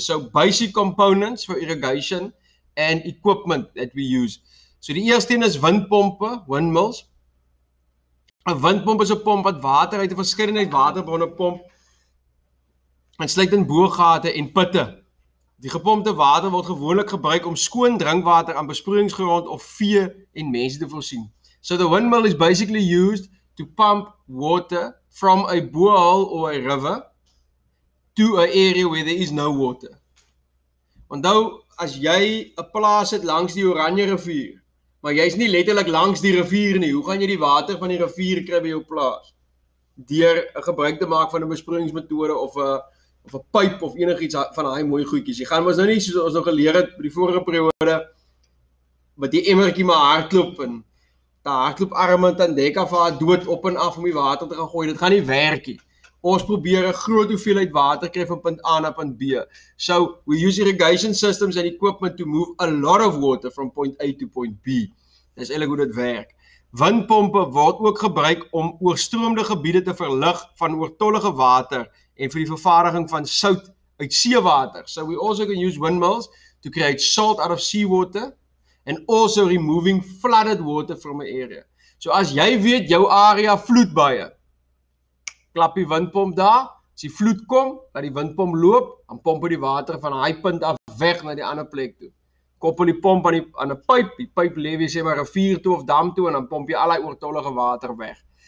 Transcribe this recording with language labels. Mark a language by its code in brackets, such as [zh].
[en] So basic components for irrigation and equipment that we use. [af] So die eerste een is windpompe, windmills. 'n Windpomp is 'n pomp wat water uit 'n verskeidenheid waterbronne pomp en sluit in boorgate en putte. Die gepompte water word gewoonlik gebruik om skoon drinkwater aan besproeiingsgrond of vee en mense te voorsien. [en] So the windmill is basically used to pump water from a borehole or a river to an area where there is no water. [af] Onthou, as jy 'n plaas het langs die Oranje rivier, maar jy's nie letterlik langs die rivier nie, hoe gaan jy die water van die rivier kry by jou plaas? Deur 'n gebruik te maak van 'n besproeiingsmetode of 'n pyp of enigiets van daai mooi goedjies. Jy gaan mos nou nie soos ons nog geleer het by die vorige periode met die emmertjie maar hardloop en daar hardlooparme dan dek af haar dood op en af om die water te gaan gooi. Dit gaan nie werk nie. Ons probeer 'n groot hoeveelheid water kry van punt A na punt B. [en] So we use irrigation systems and equipment to move a lot of water from point A to point B. [af] Dis eintlik hoe dit werk. Windpompe word ook gebruik om oorstroomde gebiede te verlig van oortollige water en vir die vervaardiging van sout uit seewater. [en] So we also can use windmills to create salt out of seawater and also removing flooded water from an area. [af] So as jy weet jou area vloed baie, klap die windpomp daar, as die vloed kom, laat die windpomp loop, dan pomp die water van daai punt af weg na die ander plek toe. Koppel die pomp aan 'n pyp, die pyp lê weer sê maar 'n rivier toe of dam toe en dan pomp jy al daai oortollige water weg.